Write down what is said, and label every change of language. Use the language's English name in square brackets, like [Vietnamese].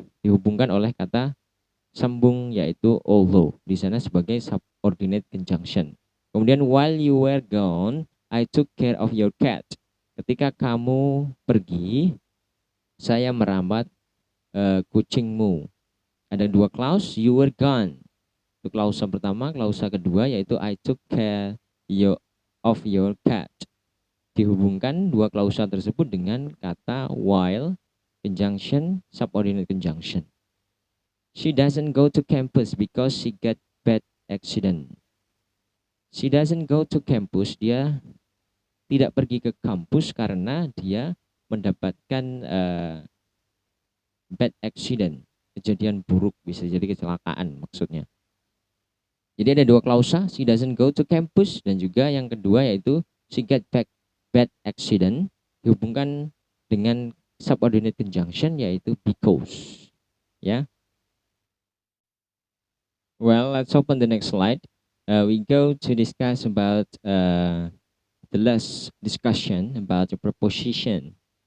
[Indonesian] Dihubungkan oleh kata sambung yaitu although di sana sebagai subordinate conjunction. [English] Kemudian while you were gone, I took care of your cat. [Indonesian] Ketika kamu pergi, saya merawat kucingmu. Ada dua clause, [English] you were gone. [Indonesian] Itu klausa pertama, klausa kedua yaitu [English] I took care of your cat. [Indonesian] Dihubungkan dua klausa tersebut dengan kata while conjunction subordinate conjunction. [English] She doesn't go to campus because she got bad accident. She doesn't go to campus, [Indonesian] dia tidak pergi ke kampus karena dia mendapatkan bad accident, kejadian buruk, bisa jadi kecelakaan maksudnya. Jadi ada dua klausa, [English] she doesn't go to campus, [Indonesian] dan juga yang kedua yaitu [English] she got bad accident, [Indonesian] dihubungkan dengan subordinate conjunction yaitu because. Ya. [English] Well, let's open the next slide. We go to discuss about the last discussion about the preposition.